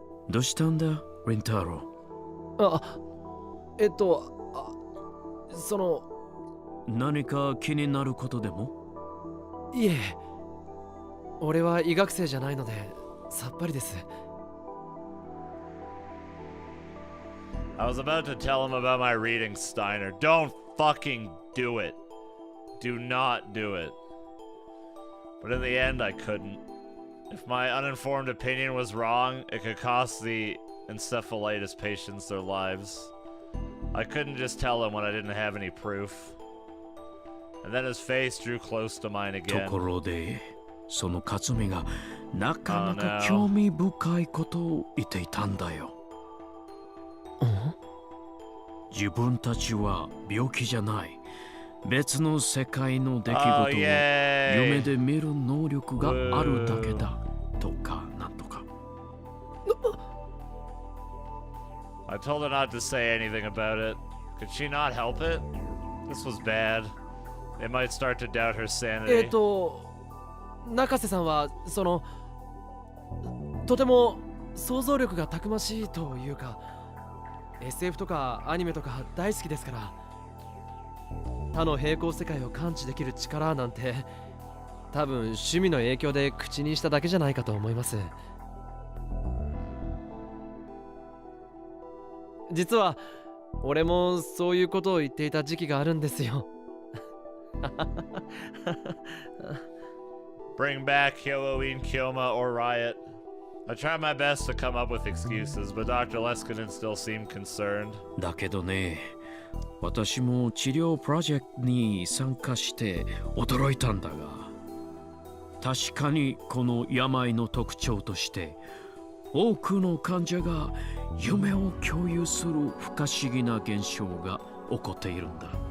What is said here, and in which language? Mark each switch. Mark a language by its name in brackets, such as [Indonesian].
[Japanese] どうしたんだ、リンタロウ？その。何か気になることでも？いえ。俺は医学生じゃないのでさっぱりです。 [English] I was about to tell him about my reading, Steiner. Don't fucking do it. Do not do it. But in the end, I couldn't. If my uninformed opinion was wrong, it could cost the encephalitis patients their lives. I couldn't just tell him when I didn't have any proof. And then his face drew close to mine [Japanese] と [English] again. [Japanese] ころで、その克美がなかなか興味深いことを言っていたんだよ。自分たちは病気じゃない。別の世界の出来事を夢で見る能力があるだけだとかなんとか。 [English] I told her not to say anything about it. Could she not help it? This was bad. They might start to doubt her sanity. [Japanese] 中瀬さんはとても想像力がたくましいというか。 SF とかアニメとか大好きですから。他の平行世界を感知できる力なんて多分趣味の影響で口にしただけじゃないかと思います。実は俺もそういうことを言っていた時期があるんですよ。 [English] Bring back Hououin Kyouma or Riot. I tried my best to come up with excuses, but Dr. Leskinen still seemed concerned. [Japanese] だけどね、私も治療プロジェクトに参加して驚いたんだが、確かにこの病の特徴として多くの患者が夢を共有する不可思議な現象が起こっているんだ。